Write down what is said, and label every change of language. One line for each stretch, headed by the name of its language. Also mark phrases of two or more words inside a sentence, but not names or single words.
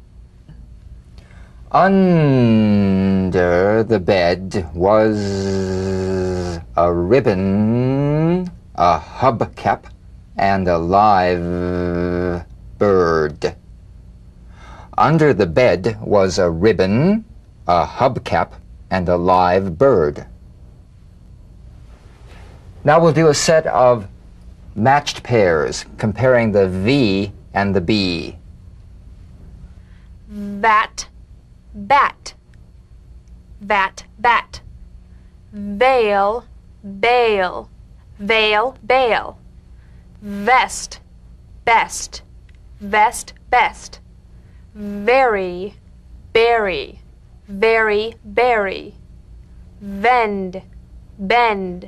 English: Under the bed was a ribbon, a hubcap, and a live bird. Under the bed was a ribbon, a hubcap, and a live bird. Now we'll do a set of matched pairs, comparing the V and the B. Bat, bat. Bat, bat. Veil, bail. Veil, bail. Vest, best. Vest, best. Very, berry. Very, berry. Vend, bend.